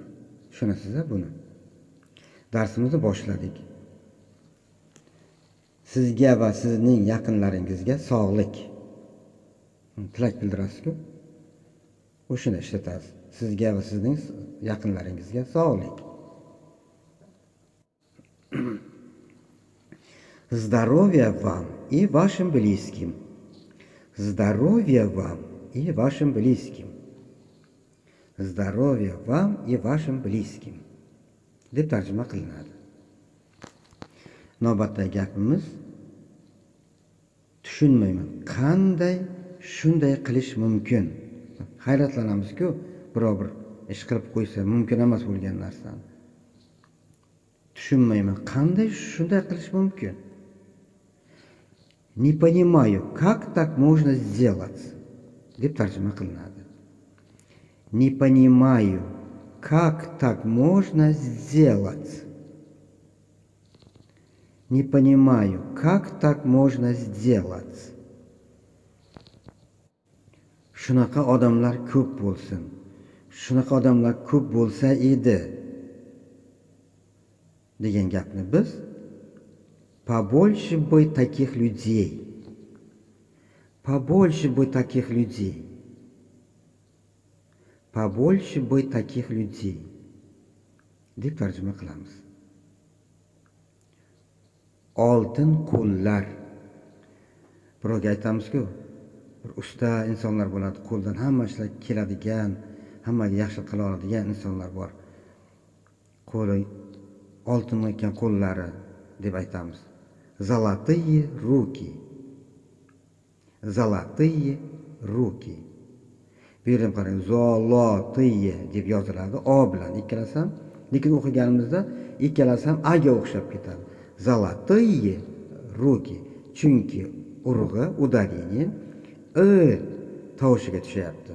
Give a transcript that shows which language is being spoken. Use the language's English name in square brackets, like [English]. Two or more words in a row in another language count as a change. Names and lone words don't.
[Uzbek] Tushunasizlar buni? Darsimizni boshladik. Sizga va sizning yaqinlaringizga sog'lik tilak bildirasiz-ku. O'shani ishlatasiz. Sizga va sizning yaqinlaringizga sog'lik. [Russian] Здоровья вам и вашим близким. Здоровья вам и вашим близким. Здоровья вам и вашим близким. [Uzbek] deb tarjima qilinadi. Navbatdagi gapimiz tushunmayman. Qanday shunday qilish mumkin? Hayratlanamiz-ku, biror bir ish qilib qo'ysa mumkin emas bo'lgan narsani. Tushunmayman. Qanday shunday qilish mumkin? [Russian] Не понимаю, как так можно сделать? [Uzbek] deb tarjima qilinadi. [Russian] Не понимаю, как так можно сделать? Не понимаю, как так можно сделать? [Uzbek] Shunaqa odamlar ko'p bo'lsin. Shunaqa odamlar ko'p bo'lsa edi degan gapni biz [Russian] побольше бы таких людей. Побольше бы таких людей. Побольше бы таких людей [Uzbek] deb tarjima qilamiz. Oltin qo'llar. Birovga aytamiz-ku, bir usta insonlar bo'ladi, qo'ldan hamma ishlar keladigan, hammaga yaxshi qila oladigan insonlar bor. Qo'li oltin ekan qo'llari deb aytamiz. [Russian] Zолотые руки. Zолотые руки. [Uzbek] Bu yerda qarang, zolotiye deb yoziladi, o bilan ikkalasi ham, lekin o'qiganimizda ikkalasi ham a ga o'xshab ketadi. [Russian] Золотые руки. [Uzbek] Chunki urg'i, udarение tovushiga tushyapti.